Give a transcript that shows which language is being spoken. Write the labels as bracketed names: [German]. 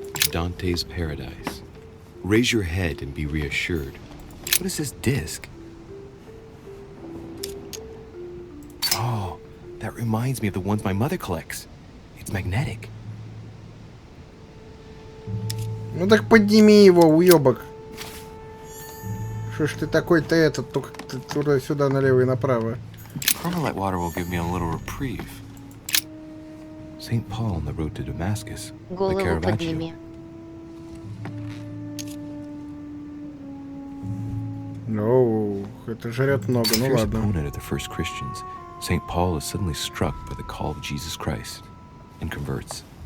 [English] Dante's Paradise. Raise your head and be reassured. What is this disc? Oh, that reminds me of the ones my mother collects. It's magnetic. [Russian] Ну так подними его, уёбок. Что ж ты такой-то этот, только туда-сюда, налево и направо. [English] Carmelite water will give me a little reprieve. St. Paul on the road to Damascus. [Russian] Голову подними. Ну, это жрет много, ну [English] Fierce [Russian] ладно. [English] opponent of the first Christians, St. Paul is suddenly struck by the call of Jesus Christ and converts.